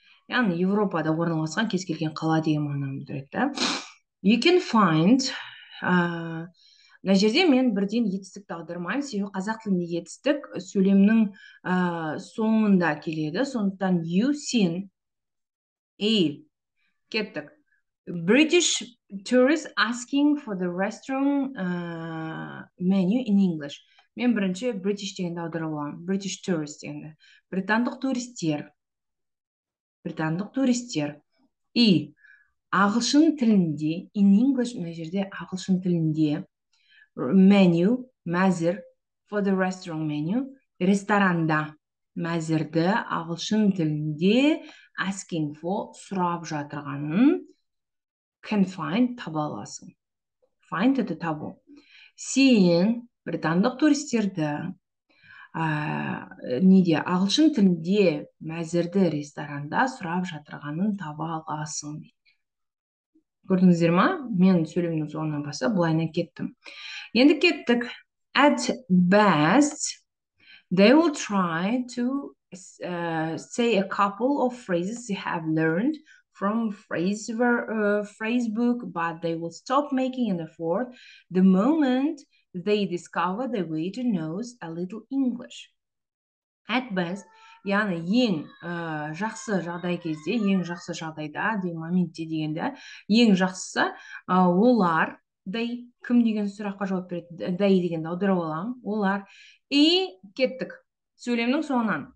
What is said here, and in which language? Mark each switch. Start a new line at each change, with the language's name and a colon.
Kazakh: Яғни Европада орналасқан кез келген қала деген мағынаны білдіреді. You can find мына жерде мен бірден етістікті аудармаймын, себебі қазақ тілінде етістік сөйлемнің соңында келеді. Сондықтан
English: you seen
Kazakh: кеттік.
English: British tourists asking for the restaurant menu in English.
Kazakh: Мен бірінші British дегенді аударып аламын.
English: British tourists
Kazakh: дегенді. Британдық туристер. Британдық туристер.
Russian: И
Kazakh: ағылшын тілінде,
English: in English,
Kazakh: мына жерде ағылшын тілінде menu, мәзір,
English: for the restaurant menu,
Kazakh: ресторанда мәзірді ағылшын тілінде
English: asking for,
Kazakh: сұрап жатырғанын
English: can find,
Kazakh: таба аласың. Find
Russian: это
Kazakh: табу. Сен британдық туристерді ағылшын тілінде мәзірді ресторанда сұрап жатырғанын таба аласың. Көрдіңіздер ма? Мен сөйлемнің соңынан бастап былайынан кеттім. Енді кеттік.
English: At best, They will try to say a couple of phrases they have learned from phrase book, but they will stop making an effort the moment they discover the way to knows a little English. At best,
Kazakh: яғни ең жақсы жағдай кезде, ең жақсы жағдайда деген моментте дегенде, ең жақсысы олар, кім деген сұраққа жауап береді, дегенді аударып аламын, олар,
Russian: и
Kazakh: кеттік сөйлемнің соңынан.